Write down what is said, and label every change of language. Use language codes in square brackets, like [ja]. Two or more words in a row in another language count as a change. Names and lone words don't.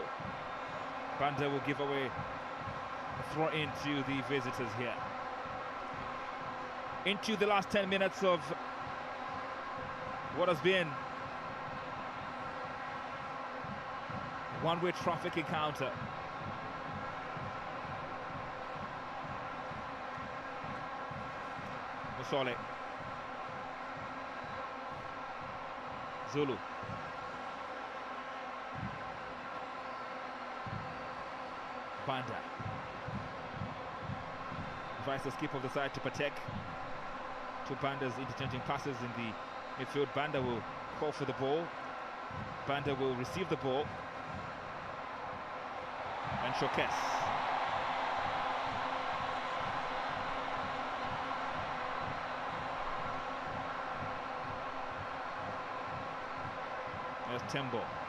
[en] Banda will give away a throw into the visitors here. Into the last 10 minutes of what has been a one-way traffic encounter. Musole. Zulu. Banda. Tries the skip of the side to Patek. Two Bandas interchanging passes in the midfield. Banda will call for the ball. Banda will receive the ball and showcase. There's Tembo.